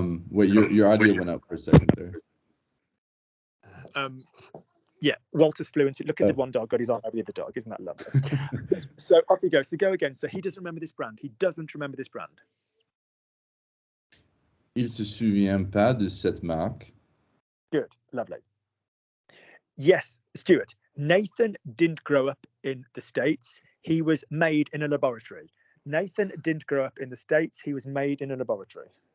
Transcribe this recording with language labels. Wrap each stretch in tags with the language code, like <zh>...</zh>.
<en>Wait, your audio went out for a second there. Yeah, Walter's fluency. Look at the one dog, got his arm over the other dog. Isn't that lovely? So off he goes. So go again. So he doesn't remember this brand. He doesn't remember this brand.</en> <fr>Il se souvient pas de cette marque.</fr> <en>Good, lovely. Yes, Stuart. Nathan didn't grow up in the States. He was made in a laboratory. Nathan didn't grow up in the States. He was made in a laboratory.</en>